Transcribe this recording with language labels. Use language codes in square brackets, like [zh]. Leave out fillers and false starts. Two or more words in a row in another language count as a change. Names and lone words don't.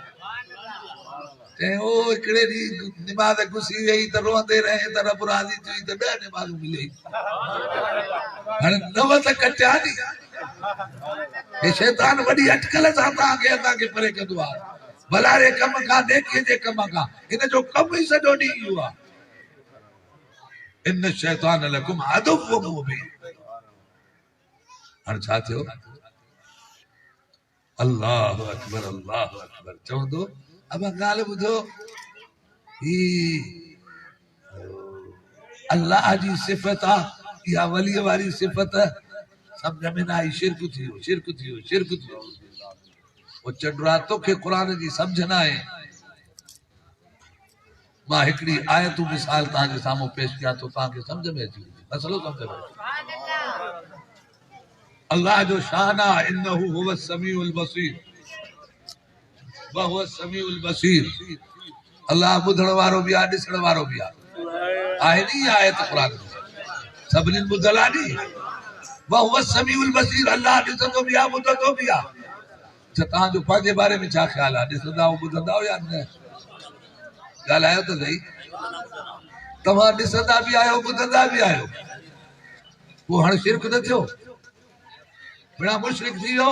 [sd] चई ओ हिकिड़े ॾींहुं निमाज़ घुसी वई त रोअंदे रहे त रब राज़ी थी त 10 निमाज़ूं मिली। हाणे 9 त कटिया नी। हे शैतान वॾी अटकल सां तव्हांखे परे कंदो आहे। भलारे कम खां, नेकीअ जे कम खां। हिन जो कमु ई सॼो ॾींहुं इहो आहे। [ar] إن الشيطان لكم عدو مبين. [sd] हाणे छा थियो? [ar] الله أكبر، الله أكبر चवंदो। [sd] अब ॻाल्हि ॿुधो, ही अल्लाह जी सिफ़त आहे, इहा वलीअ वारी सिफ़त सम्झ में न आई। शिरक थी वियो, शिरक थी वियो, शिरक थी वियो। वो चंडुरा तोखे क़ुरान जी सम्झ न आहे। मां हिकिड़ी आयत मिसाल तव्हांजे साम्हूं पेश कयां थो, तव्हांखे सम्झ में अची वञे, मसलो सम्झ में अचे। अल्लाह जो शान आहे, [ar] إنه هو السميع البصير، و هو السميع البصير. [sd] अल्लाह ॿुधण वारो बि आहे, ॾिसण वारो बि आहे नी आयत क़ुरान में, सभिनी ॿुधल आहे नी। [ar] و هو السميع البصير, [sd] अल्लाह ॾिसंदो बि आहे, ॿुधंदो बि आहे। अच्छा तव्हांजो पंहिंजे बारे में छा ख़्याल आहे? ॾिसंदा ॿुधंदा या न? ॻाल्हायो त सही। तव्हां ॾिसंदा बि आहियो, ॿुधंदा बि आहियो, पोइ हाणे शिरक न थियो? बिना मुशरिक थी वियो।